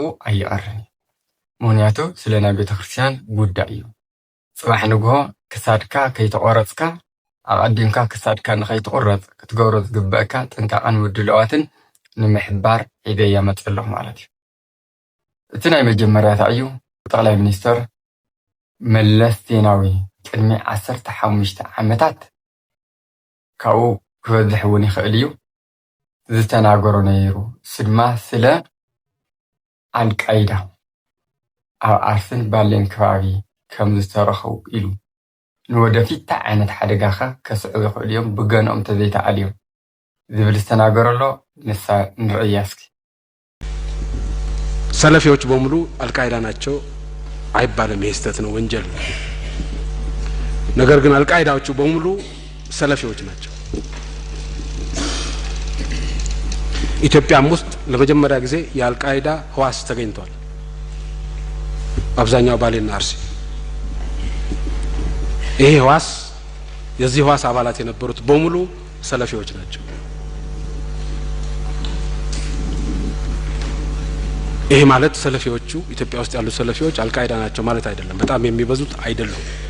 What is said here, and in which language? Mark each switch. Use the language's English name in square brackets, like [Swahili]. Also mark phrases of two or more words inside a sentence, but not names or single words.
[Tigrinya] ኣይቀርን እዩ። ምክንያቱ ስለ ናይ ቤተክርስትያን ጉዳይ እዩ። ፅባሕ ንግሆ ክሳድካ ከይተቆረፅካ ኣቐዲምካ ክሳድካ ንኸይትቆረፅ ክትገብሮ ዝግበአካ ጥንቃቐን ምድልዋትን ንምሕባር ሒዘየ መፅእ ኣለኹ ማለት እዩ። እቲ ናይ መጀመርያታ እዩ ጠቅላይ ሚኒስተር መለስ ዜናዊ ቅድሚ 15 ዓመታት ካብኡ ክበዝሕ እውን ይኽእል እዩ ዝተናገሮ ነይሩ ስድማ ስለ አልቃይዳ ኣብ ኣርስን ባሌን ከባቢ ከም ዝተረኸቡ ኢሉ ንወደፊት ታ ዓይነት ሓደጋኸ ከስዕቡ ይኽእሉ እዮም ብገንኦም ተዘይተኣልዮም ዝብል ዝተናገረሎ ንሳ ንርእያ እስኪ። [Amharic] ሰለፊዎች በሙሉ አልቃይዳ ናቸው አይባልም። ይሄ ስህተት ነው፣ ወንጀል ነው። ነገር ግን አልቃይዳዎቹ በሙሉ ሰለፊዎች ናቸው። ኢትዮጵያም ውስጥ ለመጀመሪያ ጊዜ የአልቃይዳ ህዋስ ተገኝቷል። አብዛኛው ባሌና አርሲ ይሄ ህዋስ የዚህ ህዋስ አባላት የነበሩት በሙሉ ሰለፊዎች ናቸው። ይሄ ማለት ሰለፊዎቹ ኢትዮጵያ ውስጥ ያሉ ሰለፊዎች አልቃይዳ ናቸው ማለት አይደለም። በጣም የሚበዙት አይደሉም።